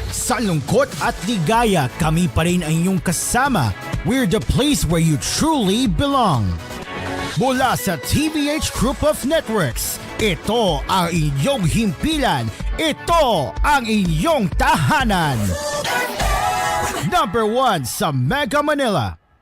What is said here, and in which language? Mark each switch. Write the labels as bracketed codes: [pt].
[tl] Sa lungkot at ligaya, kami pa rin ang inyong kasama. [en] We're the place where you truly belong. [tl] Mula sa TVH Group of Networks, ito ang inyong himpilan. Ito ang inyong tahanan. Number 1 sa Mega Manila.